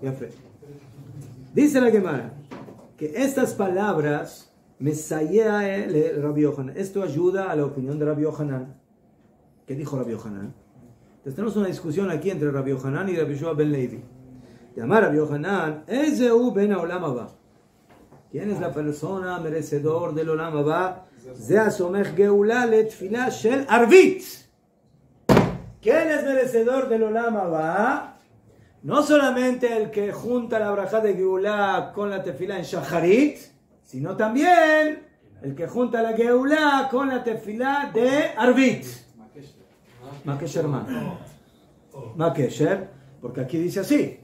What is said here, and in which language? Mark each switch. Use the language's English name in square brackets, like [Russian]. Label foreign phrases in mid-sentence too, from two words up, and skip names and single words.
[Spanish] Dice la Gemara que estas palabras Mesayea Rabbi Yohanan. Esto ayuda a la opinión de Rabbi Yohanan. ¿Qué dijo Rabbi Yohanan? Entonces tenemos una discusión aquí entre Rabbi Yohanan y Rabbi Yoshua ben Levi. Llamar a Rabbi Yohanan, [Hebrew] איזהו בן עולם הבא. [Spanish] ¿Quién es la persona merecedor del [Hebrew] עולם הבא? זה הסומך גאולה לתפילה של ערבית. [Spanish] ¿Quién es merecedor del [Hebrew] עולם הבא? [Spanish] No solamente el que junta la braja de Geulá con la tefilá en Shacharit, sino también el que junta la Geulá con la tefilá de Arvit. [Hebrew] מקשר מקשר, [Spanish] porque aquí dice así.